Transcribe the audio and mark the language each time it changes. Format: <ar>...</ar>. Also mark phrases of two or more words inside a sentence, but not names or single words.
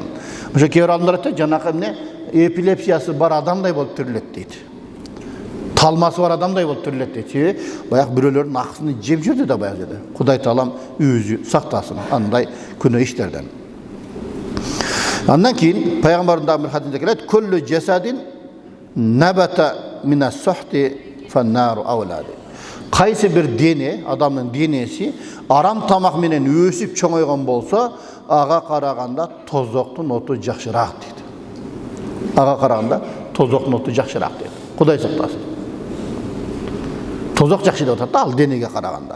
<ky>Ошо кээ бир адамдар айтат, жанакы эмне эпилепсиясы бар адамдай болуп тирилет дейт. Талмасы бар адамдай болуп тирилет дейт. Себеби баягы бирөөлөрдүн акысын жеп жүрдү да баягы жерде. Кудай таалам өзү сактасын андай күнөө иштерден. Андан кийин пайгамбардын дагы бир хадисинде келет:</ky> <ar>"كل جسد نبت من السحت فالنار أولى."</ar> <ky>Кайсы бир дене, адамдын денеси арам тамак менен өсүп чоңойгон болсо, ага караганда тозоктун оту жакшыраак дейт. Ага караганда тозоктун оту жакшыраак дейт. Кудай сактасын. Тозок жакшы деп атат да ал денеге караганда.</ky>